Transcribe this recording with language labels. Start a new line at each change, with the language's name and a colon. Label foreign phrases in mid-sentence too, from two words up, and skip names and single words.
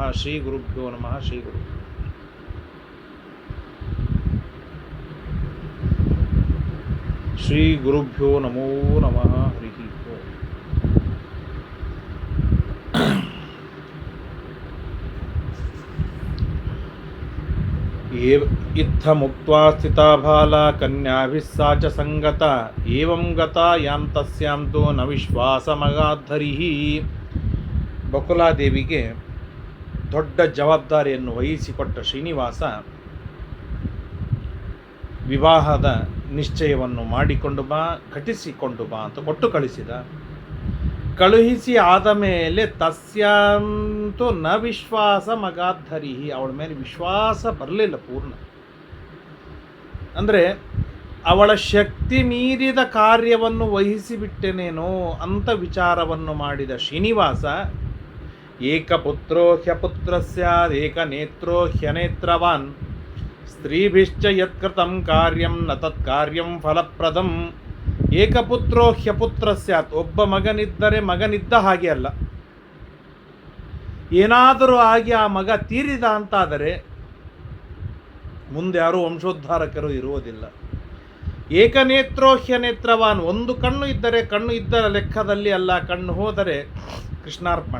Sanskrit: श्रीगुरुभ्यो नमः। श्रीगुरुभ्यो नमो नमः। हरिः ओम्। इत्थमुक्त्वा स्थिता बाला कन्याभिः सा च संगता। एवं गता यां तस्यां तु न ವಿಶ್ವಾಸಮಗಾಧರಿಃ.
Kannada: ಬಕುಲಾದೇವಿಗೆ ದೊಡ್ಡ ಜವಾಬ್ದಾರಿಯನ್ನು ವಹಿಸಿಕೊಟ್ಟ ಶ್ರೀನಿವಾಸ ವಿವಾಹದ ನಿಶ್ಚಯವನ್ನು ಮಾಡಿಕೊಂಡು ಬಾ, ಘಟಿಸಿಕೊಂಡು ಬಾ ಅಂತ ಕೊಟ್ಟು ಕಳಿಸಿದ. ಕಳುಹಿಸಿ ಆದ ಮೇಲೆ
Sanskrit: ತಸ್ಯಾಂತು ನ ವಿಶ್ವಾಸ ಮಗಾಧರಿ,
Kannada: ಅವಳ ಮೇಲೆ ವಿಶ್ವಾಸ ಬರಲಿಲ್ಲ ಪೂರ್ಣ. ಅಂದರೆ ಅವಳ ಶಕ್ತಿ ಮೀರಿದ ಕಾರ್ಯವನ್ನು ವಹಿಸಿಬಿಟ್ಟೆನೇನೋ ಅಂತ ವಿಚಾರವನ್ನು ಮಾಡಿದ ಶ್ರೀನಿವಾಸ
Sanskrit: ಏಕಪುತ್ರೋ ಹ್ಯಪುತ್ರ ಸ್ಯಾದ್ ಏಕನೇತ್ರೋ ಹ್ಯನೇತ್ರವಾನ್ ಸ್ತ್ರೀಭಿಶ್ಚ ಯತ್ಕೃತಂ ಕಾರ್ಯಂ ನ ತತ್ ಕಾರ್ಯಂ ಫಲಪ್ರದಂ. ಏಕಪುತ್ರೋ ಹ್ಯಪುತ್ರ ಸ್ಯಾತ್,
Kannada: ಒಬ್ಬ ಮಗನಿದ್ದರೆ ಮಗನಿದ್ದ ಹಾಗೆ ಅಲ್ಲ. ಏನಾದರೂ ಆಗಿ ಆ ಮಗ ತೀರಿದ ಅಂತಾದರೆ ಮುಂದೆ ಯಾರೂ ವಂಶೋದ್ಧಾರಕರು ಇರುವುದಿಲ್ಲ.
Sanskrit: ಏಕನೇತ್ರೋ ಹ್ಯನೇತ್ರವಾನ್,
Kannada: ಒಂದು ಕಣ್ಣು ಇದ್ದರೆ ಕಣ್ಣು ಇದ್ದರ ಲೆಕ್ಕದಲ್ಲಿ ಅಲ್ಲ, ಕಣ್ಣು ಹೋದರೆ ಕೃಷ್ಣಾರ್ಪಣ.